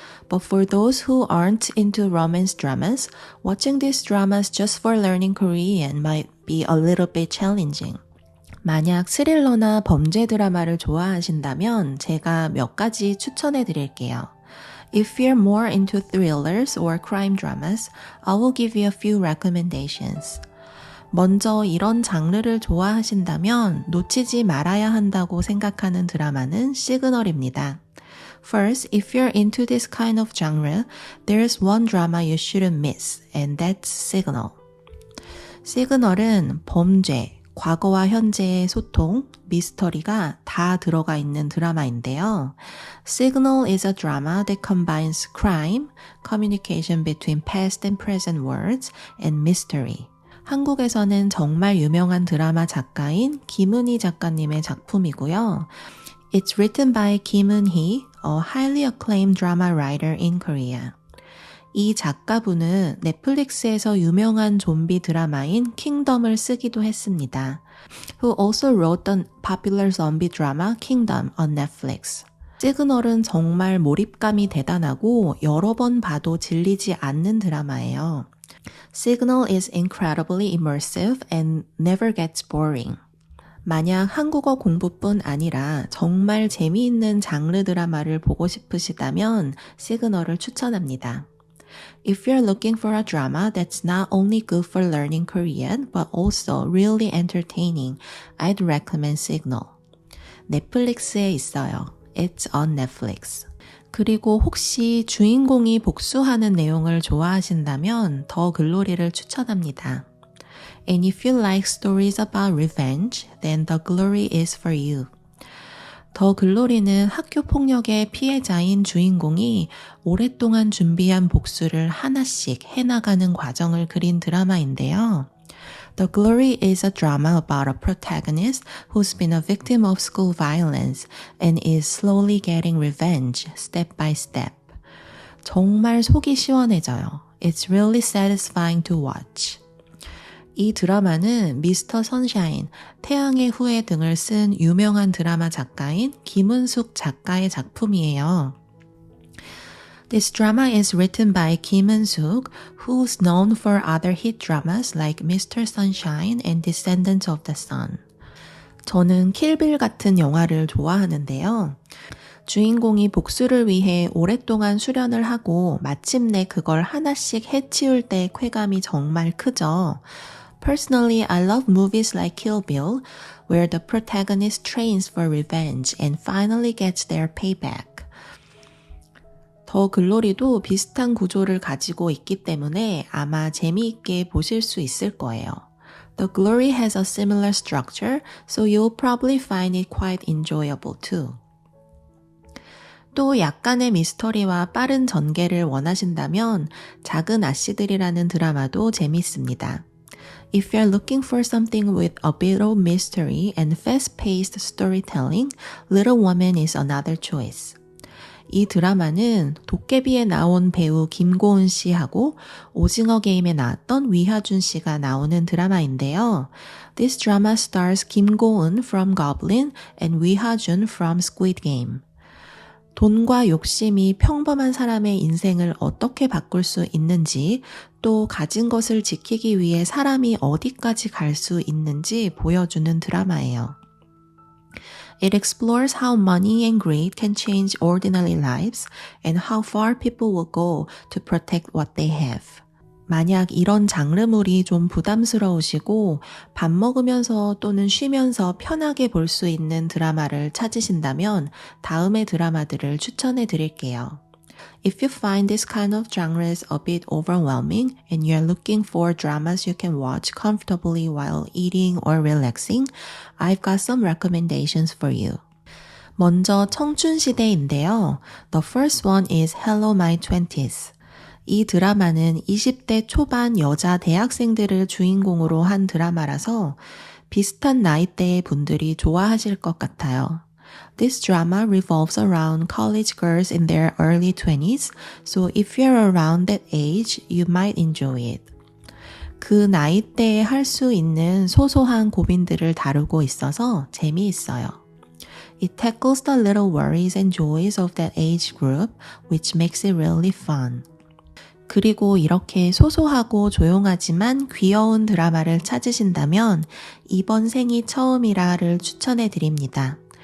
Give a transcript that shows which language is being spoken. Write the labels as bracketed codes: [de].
[en] But for those who aren't into romance dramas, watching these dramas just for learning Korean might be a little bit challenging. [ko] 만약 스릴러나 범죄 드라마를 좋아하신다면 제가 몇 가지 추천해 드릴게요. [en] If you're more into thrillers or crime dramas, I will give you a few recommendations. [ko] 먼저 이런 장르를 좋아하신다면 놓치지 말아야 한다고 생각하는 드라마는 시그널입니다. [en] First, if you're into this kind of genre, there's one drama you shouldn't miss, and that's Signal. [ko] 시그널은 범죄, 과거와 현재의 소통, 미스터리가 다 들어가 있는 드라마인데요. [en] Signal is a drama that combines crime, communication between past and present worlds, and mystery. [ko] 한국에서는 정말 유명한 드라마 작가인 김은희 작가님의 작품이고요. [en] It's written by Kim Eun-hee, a highly acclaimed drama writer in Korea. [ko] 이 작가분은 넷플릭스에서 유명한 좀비 드라마인 킹덤을 쓰기도 했습니다. [en] Who also wrote the popular zombie drama Kingdom on Netflix. [ko] 시그널은 정말 몰입감이 대단하고 여러 번 봐도 질리지 않는 드라마예요. [en] Signal is incredibly immersive and never gets boring. [ko] 만약 한국어 공부뿐 아니라 정말 재미있는 장르 드라마를 보고 싶으시다면 시그널을 추천합니다. [en] If you're looking for a drama that's not only good for learning Korean but also really entertaining, I'd recommend Signal. [ko] 넷플릭스에 있어요. [en] It's on Netflix. [ko] 그리고 혹시 주인공이 복수하는 내용을 좋아하신다면 더 글로리를 추천합니다. [en] And if you like stories about revenge, then The Glory is for you. [ko] 더 글로리는 학교 폭력의 피해자인 주인공이 오랫동안 준비한 복수를 하나씩 해나가는 과정을 그린 드라마인데요. [en] The Glory is a drama about a protagonist who's been a victim of school violence and is slowly getting revenge step by step. [ko] 정말 속이 시원해져요. [en] It's really satisfying to watch. [ko] 이 드라마는 미스터 선샤인, 태양의 후예 등을 쓴 유명한 드라마 작가인 김은숙 작가의 작품이에요. [en] This drama is written by Kim Eun-suk, who's known for other hit dramas like Mr. Sunshine and Descendants of the Sun. [ko] 저는 킬빌 같은 영화를 좋아하는데요. 주인공이 복수를 위해 오랫동안 수련을 하고 마침내 그걸 하나씩 해치울 때의 쾌감이 정말 크죠. [en] Personally, I love movies like Kill Bill, where the protagonist trains for revenge and finally gets their payback. [ko] 더 글로리도 비슷한 구조를 가지고 있기 때문에 아마 재미있게 보실 수 있을 거예요. [en] The Glory has a similar structure, so you'll probably find it quite enjoyable too. [ko] 또 약간의 미스터리와 빠른 전개를 원하신다면 작은 아씨들이라는 드라마도 재밌습니다. [en] If you're looking for something with a bit of mystery and fast-paced storytelling, Little Woman is another choice. [ko] 이 드라마는 도깨비에 나온 배우 김고은 씨하고 오징어 게임에 나왔던 위하준 씨가 나오는 드라마인데요. [en] This drama stars 김고은 from Goblin and 위하준 from Squid Game. [ko] 돈과 욕심이 평범한 사람의 인생을 어떻게 바꿀 수 있는지, 또 가진 것을 지키기 위해 사람이 어디까지 갈 수 있는지 보여주는 드라마예요. [en] It explores how money and greed can change ordinary lives and how far people will go to protect what they have. [ko] 만약 이런 장르물이 좀 부담스러우시고 밥 먹으면서 또는 쉬면서 편하게 볼 수 있는 드라마를 찾으신다면 다음의 드라마들을 추천해 드릴게요. [en] If you find this kind of genres a bit overwhelming and you're looking for dramas you can watch comfortably while eating or relaxing, I've got some recommendations for you. [ko] 먼저 청춘시대인데요. [en] The first one is Hello My Twenties. [ko] 이 드라마는 20대 초반 여자 대학생들을 주인공으로 한 드라마라서 비슷한 나이대의 분들이 좋아하실 것 같아요. [en] This drama revolves around college girls in their early 20s, so if you're around that age, you might enjoy it. [ko] 그 나이대에 할 수 있는 소소한 고민들을 다루고 있어서 재미있어요. [en] It tackles the little worries and joys of that age group, which makes it really fun. [ko] 그리고 이렇게 소소하고 조용하지만 귀여운 드라마를 찾으신다면 이번 생이 처음이라를 추천해 드립니다.